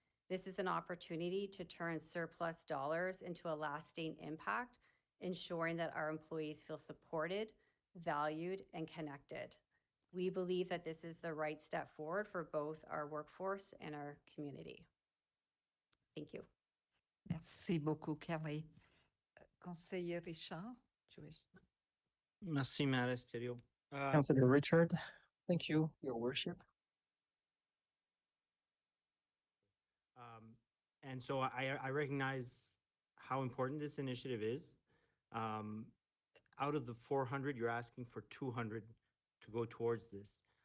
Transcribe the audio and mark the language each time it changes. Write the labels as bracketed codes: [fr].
[en] This is an opportunity to turn surplus dollars into a lasting impact, ensuring that our employees feel supported, valued, and connected. We believe that this is the right step forward for both our workforce and our community. Thank you. [fr] Merci beaucoup, Kelly. Conseiller Richard, tu veux... Merci, Maire Esterio. [en] Councillor Richard, thank you, Your Worship. And so I recognize how important this initiative is. Out of the 400, you're asking for 200 to go towards this.